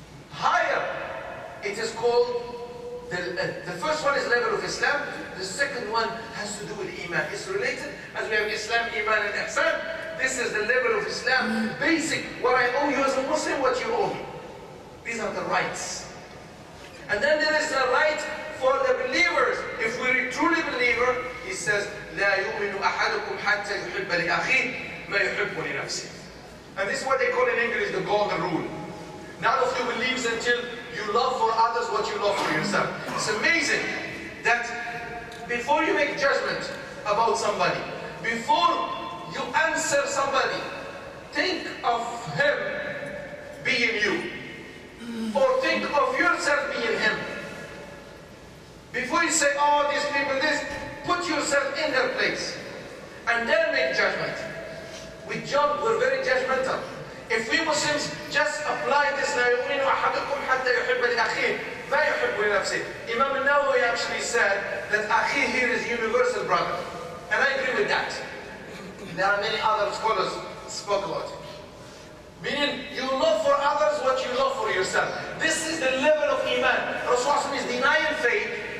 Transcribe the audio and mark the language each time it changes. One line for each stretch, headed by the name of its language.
English: Higher. It is called, the first one is level of Islam. The second one has to do with Iman. It's related, as we have Islam, Iman and Ihsan. This is the level of Islam. Basic, what I owe you as a Muslim, what you owe me. These are the rights. And then there is a right for the believers. If we're a truly believer, he says,
Arabic: لا يؤمن أحدكم حتى يحب لأخيه ما يحب لنفسه.
English: And this is what they call in English the golden rule. None of you believes until you love for others what you love for yourself. It's amazing that before you make judgment about somebody, before you answer somebody, think of him being you. Or think of yourself being him. Before you say, oh, these people, this, put yourself in their place. And then make judgment. We're very judgmental. If we Muslims just apply this,
Arabic: لا يؤمن أحدكم حتى يحب لأخيه ما يحب لنفسه.
English: Imam al-Nawawi actually said that أخيه here is universal brother. And I agree with that. There are many other scholars spoke about it. Meaning, you love for others what you love for yourself. This is the level of Iman. Rasulullah is denying faith.